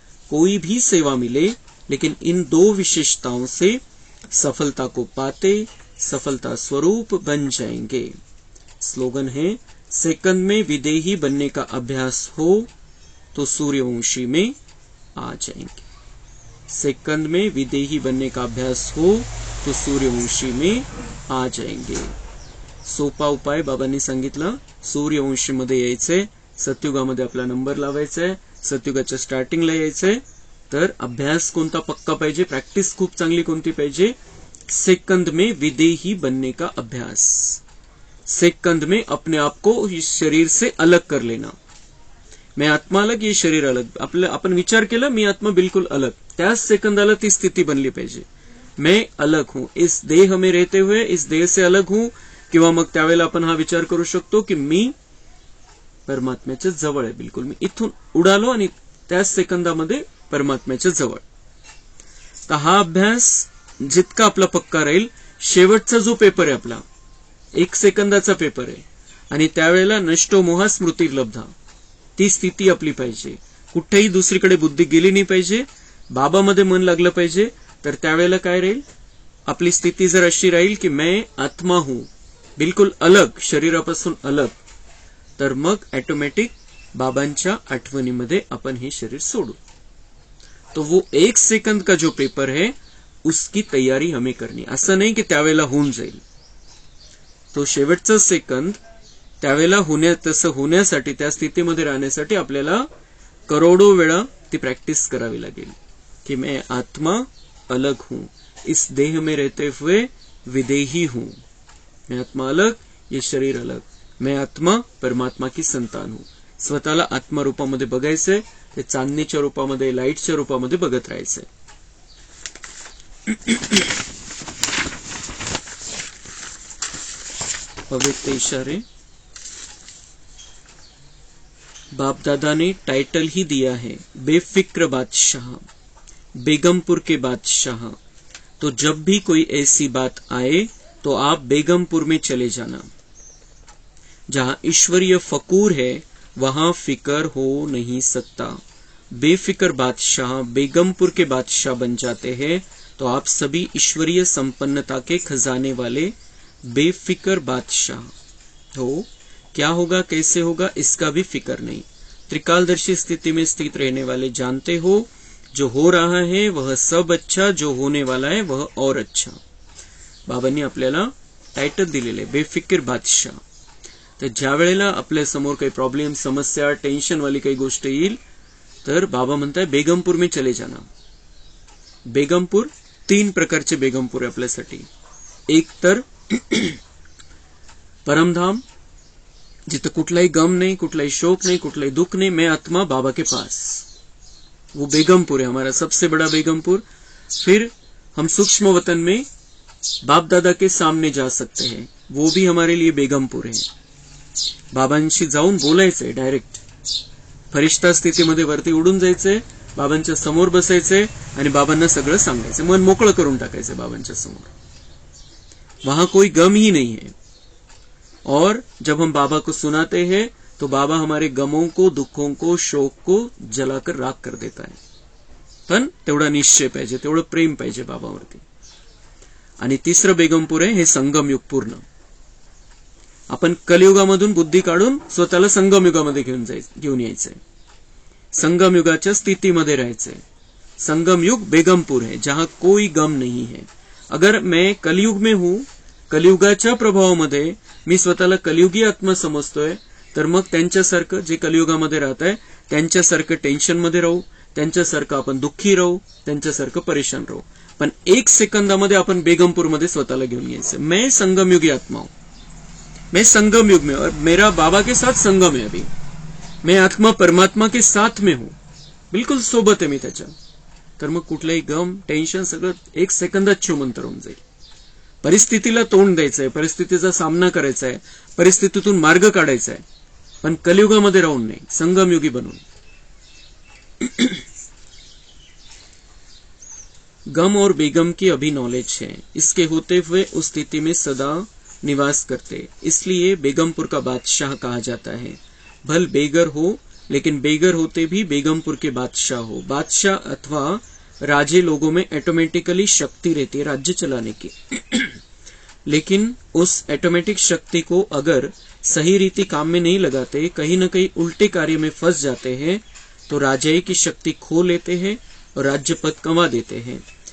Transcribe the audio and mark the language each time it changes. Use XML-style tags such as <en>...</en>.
<hi>कोई भी सेवा मिले, लेकिन इन दो विशेषताओं से सफलता को पाते सफलता स्वरूप बन जाएंगे। स्लोगन है, सेकंड में विदेही बनने का अभ्यास हो तो सूर्यवंशी में आ जाएंगे। सेकंड में विदेही बनने का अभ्यास हो तो सूर्यवंशी में आ जाएंगे।</hi> <mr>सोपा उपाय बाबांनी सांगितला, सूर्यवंशीमध्ये यायचंय, सतयुगामध्ये आपला नंबर लावायचा आहे, सतयुगाच्या स्टार्टिंगला यायचंय। तर अभ्यास कोणता पक्का पाहिजे, प्रॅक्टिस खूप चांगली कोणती पाहिजे?</mr> <hi>सेकंड में विदेही बनने का अभ्यास। सेकंड में अपने आप को इस शरीर से अलग कर लेना। मैं आत्मा अलग, ये शरीर अलग।</hi> <mr>आपण विचार केला मी आत्मा बिल्कुल अलग, त्याच सेकंदाला ती स्थिती बनली पाहिजे।</mr> <hi>मैं अलग हूं, इस देह में रहते हुए इस देह से अलग हूं।</hi> <mr>किंवा मग त्यावेळेला आपण हा विचार करू शकतो की मी परमात्म्याच्या जवळ आहे, बिलकुल मी इथून उडालो आणि त्याच सेकंदामध्ये परमात्म्याच्या जवळ। तर हा अभ्यास जितका आपला पक्का राहील, शेवटचा जो पेपर आहे आपला 1 सेकंदाचा पेपर आहे आणि त्यावेळेला नष्टो मोहा स्मृती लब्धा, ती स्थिती आपली पाहिजे। कुठेही दुसरीकडे बुद्धी गेली नाही पाहिजे, बाबामध्ये मन लागलं पाहिजे। तर त्यावेळेला काय राहील, आपली स्थिती जर अशी राहील की</mr> <hi>मैं आत्मा हूं,</hi> <mr>बिल्कुल अलग, शरीरापासून अलग, तर मग ऑटोमॅटिक बाबांच्या आठवणीमध्ये आपण हे शरीर सोडू।</mr> <hi>तो वो 1 सेकंद का जो पेपर है उसकी तयारी हमें करनी।</hi> <mr>असं नाही की त्यावेळेला होऊन जाईल, तो शेवटचा सेकंद त्यावेळेला तसं होण्यासाठी, त्या स्थितीमध्ये राहण्यासाठी आपल्याला करोडो वेळा ती प्रॅक्टिस करावी लागेल कि</mr> <hi>मैं आत्मा अलग हूं, इस देह में रहते हुए विदेही हूं। मैं आत्मा अलग, ये शरीर अलग। मैं आत्मा परमात्मा की संतान हूं।</hi> <mr>स्वतःला आत्मा रूपामध्ये बघायचंय, ते चांदणीच्या रूपामध्ये, लाईटच्या रूपामध्ये बघत राहायचंय।</mr> <hi>पवित्र इशारे। बाप दादा ने टाइटल ही दिया है, बेफिक्र बादशाह, बेगमपुर के बादशाह। तो जब भी कोई ऐसी बात आए तो आप बेगमपुर में चले जाना। जहां ईश्वरीय फकूर है वहां फिकर हो नहीं सकता। बेफिक्र बादशाह बेगमपुर के बादशाह बन जाते हैं तो आप सभी ईश्वरीय संपन्नता के खजाने वाले बेफिक्र बादशाह हो। क्या होगा, कैसे होगा, इसका भी फिक्र नहीं। त्रिकालदर्शी स्थिति में स्थित रहने वाले जानते हो, जो हो रहा है वह सब अच्छा, जो होने वाला है वह और अच्छा।</hi> <mr>बाबांनी आपल्याला टायटल दिलेले बेफिक्र बादशाह। तर ज्या वेळेला आपल्या समोर काही प्रॉब्लेम, समस्या, टेन्शन वाली काही गोष्ट येईल तर बाबा म्हणताय</mr> <hi>बेगमपुर में चले जाना।</hi> <mr>बेगमपुर 3 प्रकारचे बेगमपुर आहे आपल्यासाठी। एक तर परमधाम, जिथे कुठलाही</mr> <hi>गम नहीं, कुठलाही शोक नहीं, कुठलाही दुख नहीं, मैं आत्मा बाबा के पास, वो बेगमपुर है हमारा सबसे बड़ा बेगमपुर। फिर हम सूक्ष्म वतन में बाप दादा के सामने जा सकते हैं, वो भी हमारे लिए बेगमपुर है।</hi> <mr>बाबांशी जाऊन बोलायचंय डायरेक्ट, फरिश्ता स्थितीमध्ये वरती उडून जायचंय, बाबांच्या समोर बसायचंय आणि बाबांना सगळं सांगायचं, मन मोकळं करून टाकायचं बाबांच्या समोर।</mr> <hi>वहां कोई गम ही नहीं है। और जब हम बाबा को सुनाते हैं तो बाबा हमारे गमों को, दुखों को, शोक को जलाकर राख कर देता है।</hi> <mr>पण तेवढा निश्चय पाहिजे, तेवढं प्रेम पाहिजे बाबावरती। आणि तिसरं बेगमपुर आहे हे संगम युग पूर्ण। आपण कलियुगामधून बुद्धी काढून स्वतःला संगम युगामध्ये घेऊन यायचंय, संगम युगाच्या स्थितीमध्ये राहायचंय।</mr> <hi>संगम युग बेगमपुर है, जहां कोई गम नहीं है। अगर मैं कलियुग में हूं,</hi> <mr>कलियुगाच्या प्रभावामध्ये मी स्वतःला कलियुगी आत्मा समजतोय, तर मग त्यांच्यासारखं जे कलियुगामध्ये राहत आहे त्यांच्यासारखं टेन्शन मध्ये राहू, त्यांच्यासारखं आपण दुःखी राहू, त्यांच्यासारखं परेशान राहू। पण 1 सेकंदामध्ये आपण बेगमपुर मध्ये स्वतःला घेऊन यायचं।</mr> <hi>मैं संगम युगी आत्मा हूं, मैं संगम युग में, और मेरा बाबा के साथ संगम है अभी। मैं आत्मा परमात्मा के साथ में हूं,</hi> <mr>बिल्कुल सोबत आहे मी त्याच्या। तर मग कुठलाही गम, टेन्शन सगळं 1 सेकंदात छुमंतर होऊन जाईल। परिस्थितीला तोंड द्यायचंय, परिस्थितीचा सामना करायचा आहे, परिस्थितीतून मार्ग काढायचा आहे, पण कलियुगामध्ये राहून नाही, संगमयुगी बनून.</mr> <hi>गम और बेगम की अभी नॉलेज है, इसके होते हुए उस स्थिति में सदा निवास करते, इसलिए बेगमपुर का बादशाह कहा जाता है. भल बेगर हो, लेकिन बेगर होते भी बेगमपुर के बादशाह हो. बादशाह अथवा राजे लोगों में ऑटोमेटिकली शक्ति रहती है राज्य चलाने की, लेकिन उस ऑटोमेटिक शक्ति को अगर सही रीति काम में नहीं लगाते, कहीं न कहीं उल्टे कार्य में फंस जाते हैं, तो राजाई की शक्ति खो लेते हैं और राज्य पद कमा देते हैं.</hi>